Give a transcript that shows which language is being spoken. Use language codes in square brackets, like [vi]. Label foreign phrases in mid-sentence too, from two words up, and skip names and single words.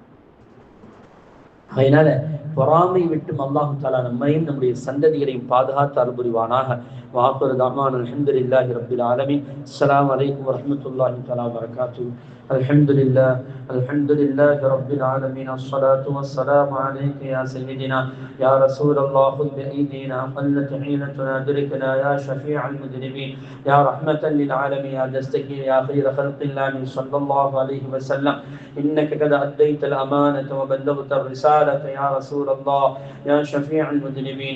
[ta] அதனால பொறாமை விட்டு அல்லாஹ் தஆலா நம்மையும் நம்முடைய சந்ததிகளையும் பாதுகாத்து அருள்புரிவானாக. [ar] وآخر دعوانا الحمد لله رب العالمين. السلام عليكم ورحمة الله تعالى وبركاته. الحمد لله رب العالمين. الصلاة والسلام عليك يا سيدنا يا رسول الله. خذ بأيدينا قلت حيلتنا أدركنا يا شفيع المذنبين يا رحمة للعالمين يا دستكين يا خير خلق الله صلى الله عليه وسلم. إنك قد أديت الأمانة وبلغت الرسالة يا رسول الله يا شفيع المذنبين.